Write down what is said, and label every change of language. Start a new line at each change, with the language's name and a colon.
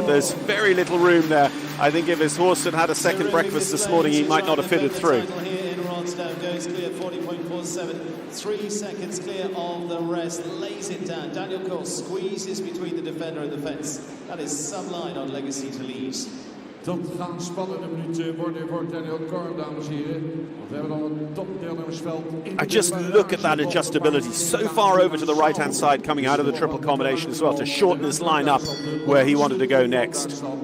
English: There's very little room there. I think if his horse had had a second breakfast this morning, he might not have fitted through. Here in Rotterdam goes clear, 40.47, 3 seconds clear of the rest, lays it down. Daniel Coyle squeezes between the defender and the fence. That is some line on Legacy to lead.
Dutch: Dat gaan spannende minuten worden voor Daniel Coyle, dames en heren. Want we hebben al een topdeelnemersveld.
English: I just look at that adjustability. So far over to the right-hand side, coming out of the triple combination as well, to shorten his line up where he wanted to go next.